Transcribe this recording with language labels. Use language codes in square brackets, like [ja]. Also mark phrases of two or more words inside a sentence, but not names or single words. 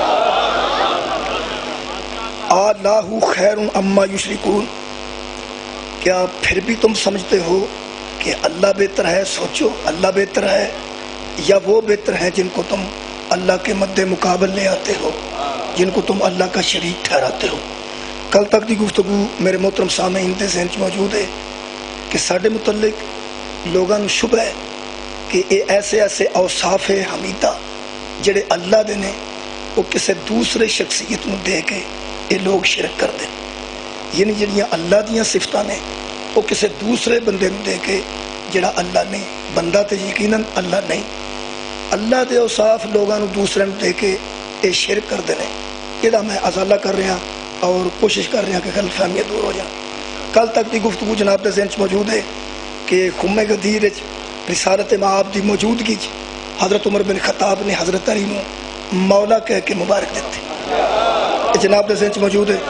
[ar] اللہ خیر اما یشرکون، [ur] کیا پھر بھی تم سمجھتے ہو کہ اللہ بہتر ہے؟ سوچو، اللہ بہتر ہے یا وہ بہتر ہیں جن کو تم اللہ کے مد مقابل لے آتے ہو، جن کو تم اللہ کا شریک ٹھہراتے ہو۔ [pa] کل تک دی گفتگو میرے محترم سامعین دے ذہن چ موجود ہے کہ ساڈے متعلق لوگاں نوں شبہ ہے کہ یہ ایسے اوصاف حمیدہ جڑے اللہ دے نے وہ کسے دوسرے شخصیت نوں دے کے یہ لوگ شرک کر دیں، یعنی جڑیاں اللہ دیاں صفتاں نے وہ کسے دوسرے بندے نوں دے کے جڑا اللہ نہیں، بندہ تے یقیناً اللہ نہیں، اللہ دے اوصاف لوگاں نوں دوسرے نوں دے کے یہ شرک کر دے نے۔ [ur] یہ میں ازالہ کر رہا اور کوشش کر رہا کہ غلط فہمیاں دور ہو جائیں۔ [pa] کل تک دی گفتگو جناب دے ذہن چ موجود ہے کہ خم غدیر رسالت مآب دی موجودگی حضرت عمر بن خطاب نے حضرت علی نو مولا کہہ کے مبارک دیتے، جناب دے ذہن چ موجود ہے۔